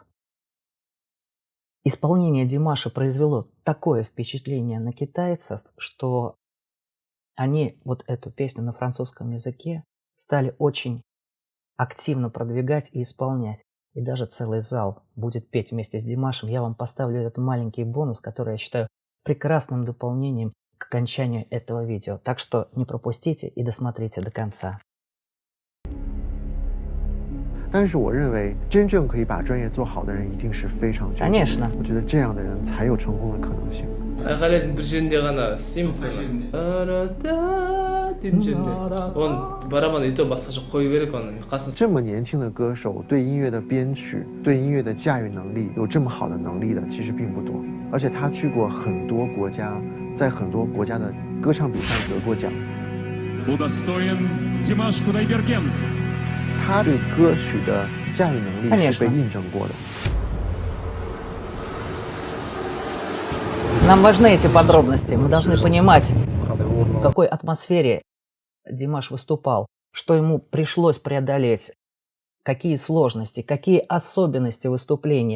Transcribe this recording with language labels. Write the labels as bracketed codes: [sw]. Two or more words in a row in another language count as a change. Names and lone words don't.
[ru] Исполнение Димаша произвело такое впечатление на китайцев, что они вот эту песню на французском языке стали очень активно продвигать и исполнять. И даже целый зал будет петь вместе с Димашем. Я вам поставлю этот маленький бонус, который я считаю прекрасным дополнением к окончанию этого видео. Так что не пропустите и досмотрите до конца. [zh] 但是我认为真正可以把专业做好的人一定是非常具备的。我觉得这样的人才有成功的可能性。 [kk] айқайлайтын бір жерінде ғана істейміз оны. Дейтін жерінде. Оны барабан [ru] и то [kk] басқаша қою керек оны. [zh] 这么年轻的歌手对音乐的编曲、对音乐的驾驭能力有这么好的能力的，其实并不多。而且他去过很多国家，在很多国家的歌唱比赛得过奖。他对歌曲的驾驭能力是被印证过的。 [ru] Нам важны эти подробности. Мы должны понимать, в какой атмосфере Димаш выступал, что ему пришлось преодолеть, какие сложности, какие особенности выступления.